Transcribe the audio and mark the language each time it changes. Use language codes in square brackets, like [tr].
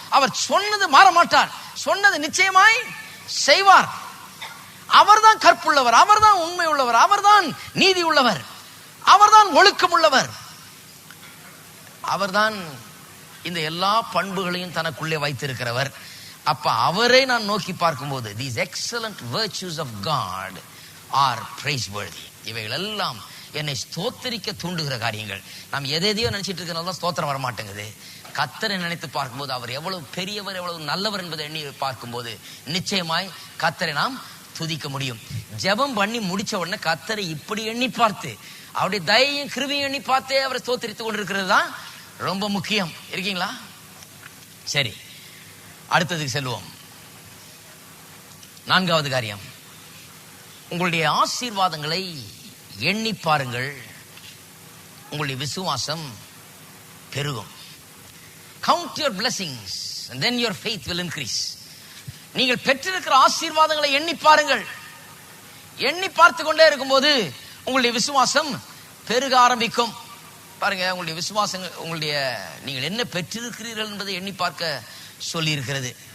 [ta] அவர் சொன்னது மாற மாட்டார், சொன்னது நிச்சயமாய் செய்வார். அவர்தான் கற்புள்ளவர், அவர்தான் உண்மை உள்ளவர், அவர்தான் நீதி உள்ளவர், அவர்தான் ஒழுக்கம் உள்ளவர், அவர்தான் இந்த எல்லா பண்புகளையும் தனக்குள்ளே வைத்திருக்கிறவர். அப்ப அவரை நான் நோக்கி பார்க்கும்போது [en] these excellent virtues of God are praiseworthy. [ta] இவைகள் எல்லாம் என்னை ஸ்தோத்தரிக்க தூண்டுகிற காரியங்கள். நாம் எதையோ நினைச்சிட்டு இருக்கிறனால தான் ஸ்தோத்திரம் வர மாட்டேங்குது. கர்த்தரை நினைத்து பார்க்கும்போது அவர் எவ்வளவு பெரியவர், எவ்வளவு நல்லவர் என்பதை எண்ணி பார்க்கும்போது நிச்சயமாய் கர்த்தரை நாம் துதிக்க முடியும். ஜெபம் பண்ணி முடிச்ச உடனே கர்த்தரை இப்படி எண்ணி பார்த்து அவருடைய தயையும் கிருபையும் எண்ணி பார்த்தே அவரை ஸ்தோத்தரித்துக் கொண்டிருக்கிறது தான் ரொம்ப முக்கியம். இருக்கீங்களா? சரி, அடுத்ததுக்கு செல்வோம். 4வது காரியம், உங்களுடைய ஆசீர்வாதங்களை எண்ணி பாருங்கள், உங்களுடைய விசுவாசம் பெருகும். [en] Count your blessings and then your faith will increase. [ta] நீங்கள் பெற்றிருக்கிற ஆசீர்வாதங்களை எண்ணி பாருங்கள். எண்ணி பார்த்து கொண்டே இருக்கும்போது உங்களுடைய விசுவாசம் பெருக ஆரம்பிக்கும். பாருங்க, உங்களுடைய விசுவாசங்கள், நீங்கள் என்ன பெற்றிருக்கிறீர்கள் என்பதை எண்ணி பார்க்க சொல்லி இருக்கிறது.